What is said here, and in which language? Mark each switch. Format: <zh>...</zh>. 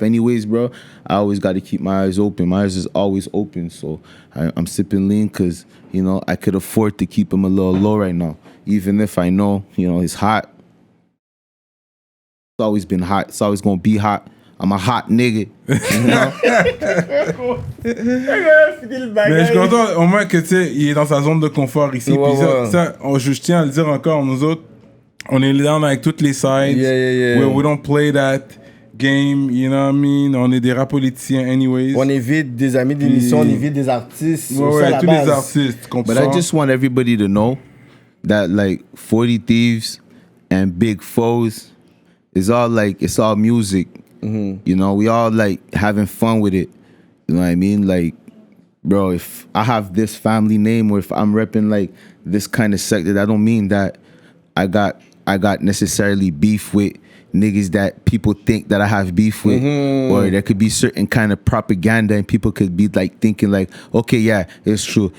<en>Anyways, bro, I always got to keep my eyes open. My eyes is always open. So I'm sipping lean because, you know, I could afford to keep them a little low right now. Even if I know, you know, it's hot. It's always been hot. It's always going to be hot. I'm a hot nigga. You know?</en> <fr>Mais je suis content au moins que tu sais, il est dans sa zone de confort ici. Ouais, Puis ouais. je tiens à le dire encore, nous autres, on est down avec toutes les sides.</fr> <en>Yeah. We don't play that game, you know what I mean?</en> <fr>On est des rap politiciens anyways. On évite des amis d'émission, on évite des artistes. Ouais, c'est ça, ouais, la tous base. les artistes, tu comprends?</fr> <en>But I just want everybody to know that, like, 40 Thieves and Big Foes is all, like, it's all music. You know, we all, like, having fun with it. You know what I mean? Like, bro, if I have this family name or if I'm repping, like, this kind of sector, that don't mean that I got necessarily beef with niggas that people think that I have beef with, or there could be certain kind of propaganda and people could be like thinking like, okay, yeah, it's true.</en>